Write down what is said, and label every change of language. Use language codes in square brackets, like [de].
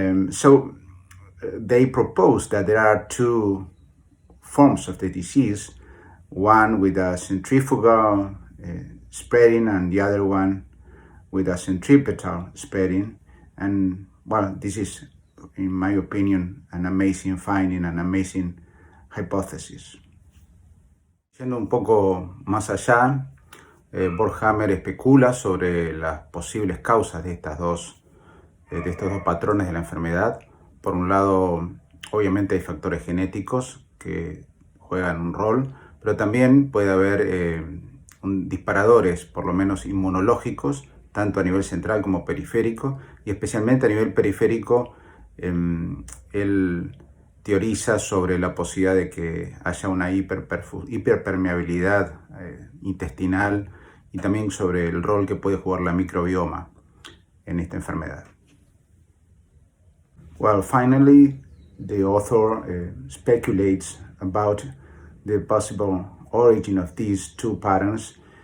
[en] So they propose that there are two forms of the disease, one with a centrifugal spreading and the other one with a centripetal spreading. And well, this is, in my opinion, an amazing finding, an amazing hypothesis. [es] Yendo un poco más allá, Borhammer especula sobre las posibles causas de estos dos patrones de la enfermedad. Por un lado, obviamente hay factores genéticos que juegan un rol, pero también puede haber disparadores, por lo menos inmunológicos, tanto a nivel central como periférico, y especialmente a nivel periférico, él teoriza sobre la posibilidad de que haya una hiperpermeabilidad intestinal y también sobre el rol que puede jugar la microbioma en esta enfermedad. [en] Well, finally, the author speculates about the possible origin of these two patterns.